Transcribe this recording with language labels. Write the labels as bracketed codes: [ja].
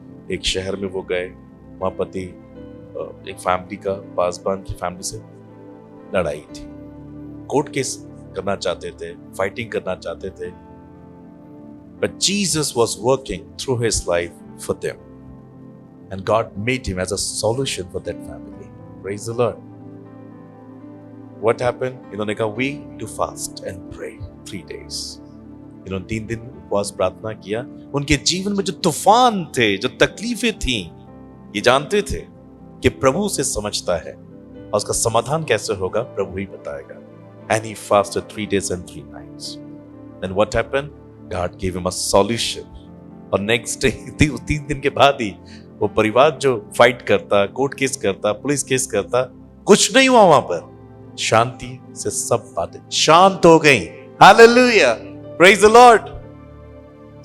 [hi] एक शहर में वो गए, वहां पति एक फैमिली का, पासबान की फैमिली से लड़ाई थी, कोर्ट केस करना चाहते थे, फाइटिंग करना चाहते थे, [en] but Jesus was working through his life for them, and God made him as a solution for that family. Praise the Lord. What happened? [hi] इन्होंने कहा, [en] we to fast and pray 3 days. [hi] इन्होंने 3 दिन उपवास प्रार्थना किया। उनके जीवन में जो तूफान थे, जो तकलीफें थी, ये जानते थे कि प्रभु उसे समझता है और उसका समाधान कैसे होगा प्रभु ही बताएगा। [en] And he fasted 3 days and 3 nights. Then what happened? God gave him a solution. [hi] और नेक्स्ट डे 3 दिन के बाद ही वो परिवार जो फाइट करता, कोर्ट केस करता, पुलिस केस करता, कुछ नहीं हुआ वहां पर। शांति से सब बातें शांत हो गई। Hallelujah, [en] Praise the Lord.